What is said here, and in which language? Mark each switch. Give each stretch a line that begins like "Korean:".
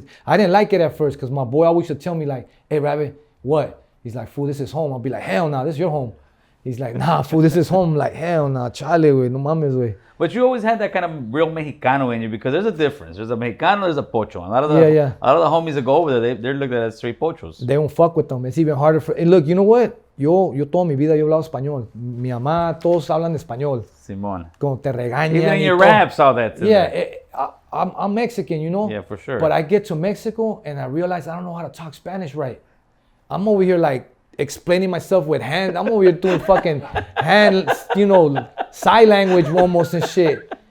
English: I didn't like it at first because my boy always used to tell me like, hey, Rabbit, what? He's like, fool, this is home. I'll be like, hell nah, this is your home. He's like, nah, fool, this is home.
Spanish: Like, hell nah, chale, güey, no mames, güey.
English: But you always had that kind of real Mexicano in you because there's a difference. There's a Mexicano, there's a pocho. A lot of the homies that go over there, they're looked at as straight pochos. They don't fuck with them. It's even harder for... And look, you know what?
Spanish: Yo toda mi vida yo he hablado español. Mi mamá, todos hablan español. Simón. Como te regañan.
English: Even in your raps, all that. Yeah, I'm Mexican, you know? Yeah, for sure. But I get to Mexico and I realize I don't know how to talk Spanish right. I'm over here like explaining myself with hands. I'm over here doing fucking hand, sign language almost and shit.